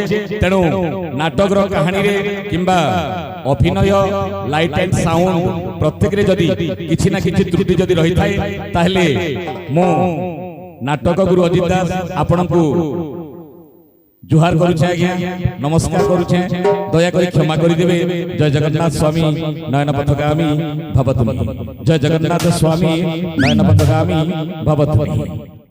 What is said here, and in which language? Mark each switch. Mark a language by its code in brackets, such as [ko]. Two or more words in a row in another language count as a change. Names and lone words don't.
[or] ତେଣୁ ନାଟକର କାହାଣୀ ରେ କିମ୍ବା ଅଭିନୟ [en] light and sound [or] ପ୍ରତ୍ୟେକ ରେ ଯଦି କିଛି ନା କିଛି ତ୍ରୁଟି ଯଦି ରହି ଥାଏ ତାହାଲେ ମୋ ନାଟକ ଗୁରୁ ଅଜିତ ଦାସ ଆପଣଙ୍କୁ ଜୁହାର କରୁଛେ ଆଜ୍ଞା ନମସ୍କାର କରୁଛେ। ଦୟା କରି କ୍ଷମା କରି ଦେବେ। [sa] जय जगन्नाथ स्वामी नयन पथगामी भवतुनि। जय जगन्नाथ स्वामी नयन पथगामी भवतुनि।